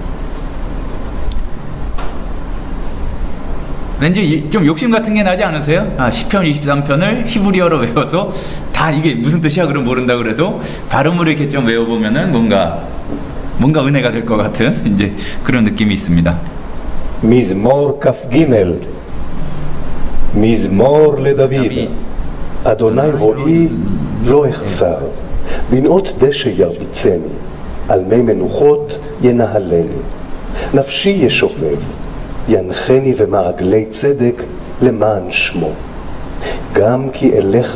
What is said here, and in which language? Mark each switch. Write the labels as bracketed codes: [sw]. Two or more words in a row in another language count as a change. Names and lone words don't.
[ko] 왠지 좀 욕심 같은 게 나지 않으세요? 시편 23편을 히브리어로 외워서 다 이게 무슨 뜻이야 그럼 모른다 그래도 발음으로 이렇게 좀 외워보면은 뭔가 은혜가 될 것 같은 이제 그런 느낌이 있습니다. [he] מזמור כ"ג מזמור לדוד אדוני רואי לא אחסר בנאות דשא ירביצני על מי מנוחות ינהלני נפשי ישובב ינחני במעגלי צדק למען שמו גם כי אלך